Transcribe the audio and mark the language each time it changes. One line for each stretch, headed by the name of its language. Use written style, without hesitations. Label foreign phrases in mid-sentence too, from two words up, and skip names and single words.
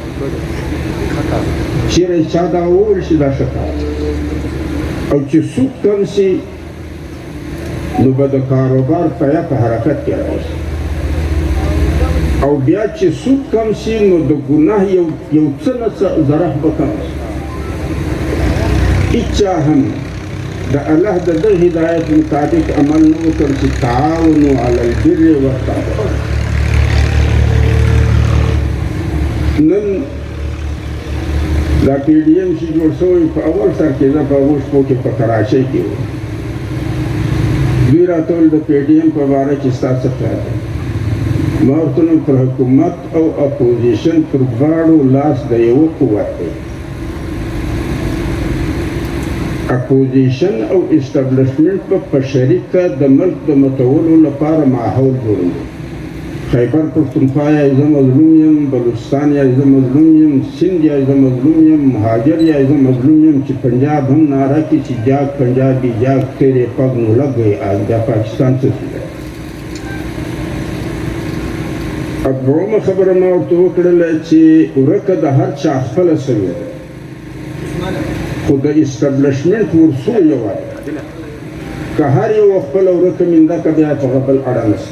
Pashto: چېرې چا دغه وویل چې دا ښه کار او چې سود کم شي نو به د کاروبار پایه په حرکت کې راشي. او بیا چې سود کم شي نو د ګناه یو څه نه څه ضرر به کم شي. هیچا هم د الله د دغه هدایت مطابق عمل نه وکړ چې
Arabic: تعاونوا علی البر والتقوی.
Pashto: نن دا پی ډي ایم چې جوړ شوی په اول سر کې زه په هغو شپو کې په کراچۍ کې وم. دوی راته ویل د پی ډي ایم په باره کې ستا څه خیال دی؟ ما ورته ویل پر حکومت او اپوزیشن پر دواړو لاس د یوه قوت دی. اپوزیشن او اسټابلیشمنټ په شریکه د ملک د متولو لپاره ماحول جوړوي. خیبر پښتونخوا یا زه مظلوم یم، بلوچستان یا زه مظلوم یم، سند یا زه مظلوم یم، مهاجر یا زه مظلوم یم چې پنجاب هم ناره کړي چې
Punjabi: جاگ پنجابی جاگ تیرے پگ نو لگ گئی آج
Pashto: دا پاکستان څه شي. دویمه خبره ما ورته وکړله چې ورکه د هر چا خپله سوې ده، خو د اسټابلیشمنټ ورسو یوه ده. که هر یو خپله ورکه منده که بیا په بل اړه نشته.